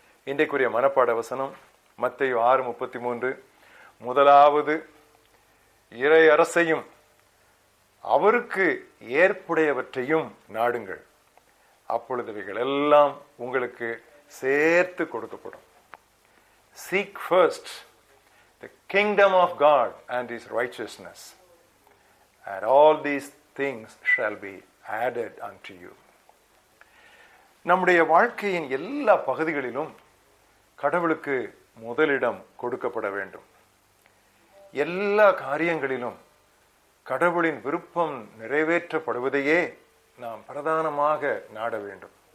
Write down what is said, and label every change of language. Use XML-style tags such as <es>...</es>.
<ta>இன்றைக்குரிய மனப்பாட வசனம் மத்தேயு 6:33. முதலாவது இறையரசையும் அவருக்கு ஏற்புடையவற்றையும் நாடுங்கள், அப்பொழுது இவைகள் எல்லாம் உங்களுக்கு சேர்த்து கொடுக்கப்படும்.</ta> <en>Seek first the kingdom of God and his righteousness, and all these things shall be added unto you.</en> <ta>நம்முடைய வாழ்க்கையின் எல்லா பகுதிகளிலும் கடவுளுக்கு முதலிடம் கொடுக்கப்பட வேண்டும். எல்லா காரியங்களிலும் கடவுளின் விருப்பம் நிறைவேற்றப்படுவதையே நாம் பிரதானமாக நாட வேண்டும்.</ta>